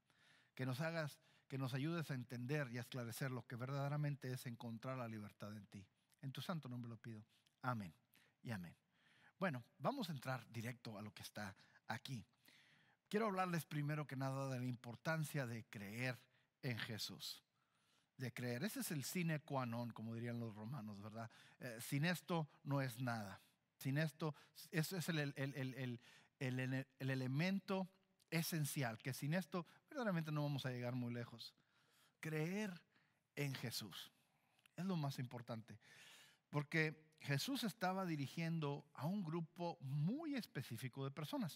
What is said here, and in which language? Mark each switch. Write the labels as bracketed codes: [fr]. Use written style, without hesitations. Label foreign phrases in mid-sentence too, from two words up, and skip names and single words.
[es] Que nos ayudes a entender y a esclarecer lo que verdaderamente es encontrar la libertad en ti. En tu santo nombre lo pido. Amén y amén. Bueno, vamos a entrar directo a lo que está aquí. Quiero hablarles primero que nada de la importancia de creer en Jesús. De creer. Ese es el [la] sine qua non, [es] como dirían los romanos, ¿verdad? Sin esto no es nada. Sin esto, eso es el elemento esencial, que sin esto verdaderamente no vamos a llegar muy lejos. Creer en Jesús es lo más importante, porque Jesús estaba dirigiendo a un grupo muy específico de personas.